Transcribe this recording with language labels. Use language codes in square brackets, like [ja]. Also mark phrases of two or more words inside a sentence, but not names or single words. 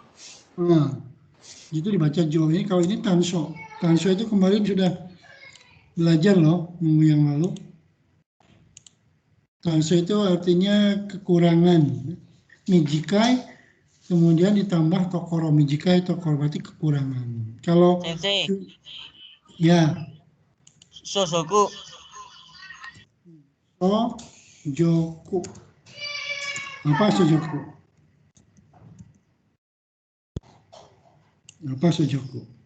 [id] Itu dibaca jo. Ini kalau ini tansho. Tansho itu kemarin sudah belajar loh minggu yang lalu. Tansho itu artinya kekurangan. Mijikai kemudian ditambah tokoro. [ja] Mijikai tokoro [id] berarti kekurangan. Kalau Sensei. ya Sosoku. Sojoku. Apa sojoku? Apa sojoku?